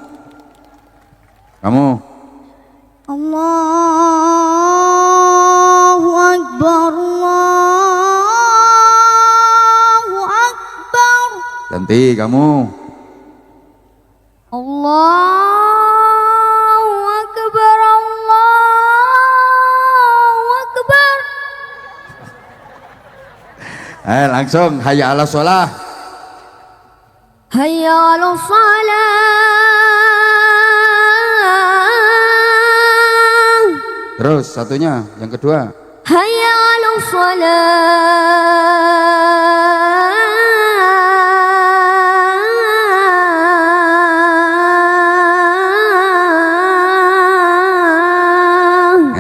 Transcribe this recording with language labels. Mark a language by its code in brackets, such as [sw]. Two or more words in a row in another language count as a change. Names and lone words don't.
[ar] الله أكبر، الله أكبر. [id] Ganti kamu. [ar] الله أكبر، الله أكبر. [id] Ayo langsung, [ar] حي على الصلاة. حي على الصلاة. [id] Terus satunya, yang kedua. [ar] حي على الصلاة.